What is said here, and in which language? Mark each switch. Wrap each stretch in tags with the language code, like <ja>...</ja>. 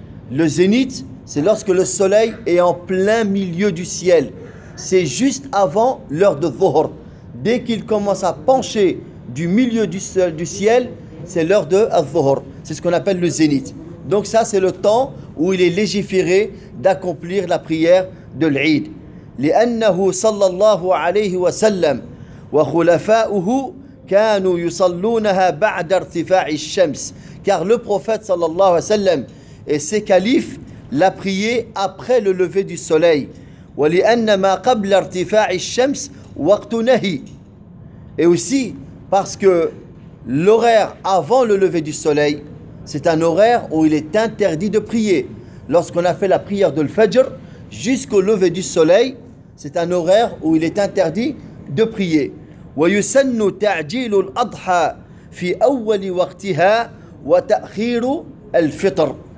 <fr>Le zénith, c'est lorsque le soleil est en plein milieu du ciel. C'est juste avant l'heure de Dhuhr. Dès qu'il commence à pencher du milieu du ciel, c'est l'heure de Dhuhr. C'est ce qu'on appelle le zénith. Donc ça, c'est le temps où il est légiféré d'accomplir la prière de l'Eid.</fr> <ar>لأنه صلى الله عليه وسلم وخلفاؤه كانوا يصلونها بعد ارتفاع الشمس.</ar> <fr>Car le prophète</fr> <ar>صلى الله عليه وسلم</ar> <fr>et ses califes l'a prié après le lever du soleil.</fr> <ar>ولأن ما قبل ارتفاع الشمس وقت نهي.</ar> <fr>Et aussi parce que l'horaire avant le lever du soleil, c'est un horaire où il est interdit de prier. Lorsqu'on a fait la prière de l'Fajr jusqu'au lever du soleil, c'est un horaire où il est interdit de prier.</fr> <ar>وَيُسَنُّ تَعْجِيلُ الْأَضْحَى فِي أَوَّلِ وَقْتِهَا وَتَأْخِيرُ الْفِطْرِ.</ar>